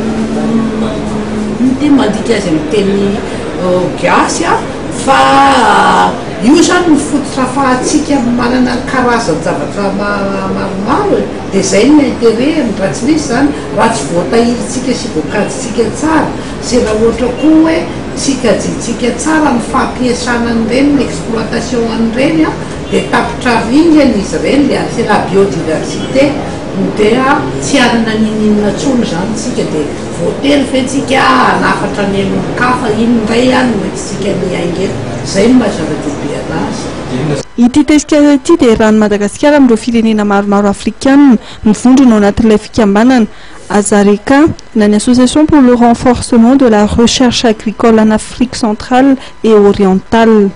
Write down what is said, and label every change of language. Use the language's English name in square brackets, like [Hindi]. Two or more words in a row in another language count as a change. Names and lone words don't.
[Malagasy] teny mandika azy amin'ny teny gasy fa io zany mifototra ahafahantsika manana karazany zavatra maromaro dia zay ny intérêt raha tsy misy zany raha tsy voatahirintsika sy voakajitsika tsara sy raha ohatra koa hoe tsy kajitsika tsara ny fampiasana an'ireny l'exploitation an'ireny dia tapitra ringana izy ireny [French] le c'est la biodiversité [Malagasy] dia tsy anana ninina tsony zany tsika dia voatery fetsika hanafatra ny amin'ny kafa iny ndray no etitsika miainga zay no mahazava-dehibe anazy. Ity tetik'asa ity dia rahan'i Madagasikara amin'ireo firenena maromaro afrikanina mivondrona ao anatin'ilay fikambanana Azareka na ny [French] association pour le renforcement de la recherche agricole en Afrique centrale et orientale.